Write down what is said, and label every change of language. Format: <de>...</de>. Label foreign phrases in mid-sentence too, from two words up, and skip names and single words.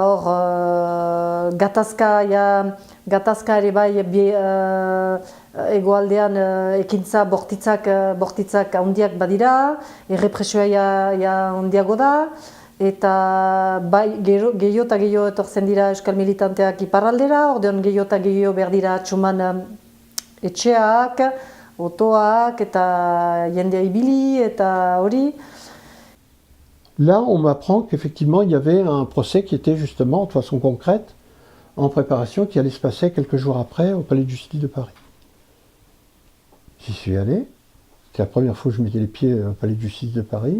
<eu>hor gatazka ere bai egoaldean ekintza bortitzak handiak badira, errepresioa handiago da, eta bai gehiago eta gehiago etortzen dira euskal militanteak iparraldera, ordean gehiago eta gehiago behar dira atxuman etxeak, otoak eta jendea ibili eta hori.</eu> <fr>Là, on m'apprend qu'effectivement, il y avait un procès qui était justement, de façon concrète, en préparation, qui allait se passer quelques jours après au Palais de Justice de Paris. J'y suis allé, C'était la première fois que je mettais les pieds au palais de justice de Paris.</fr>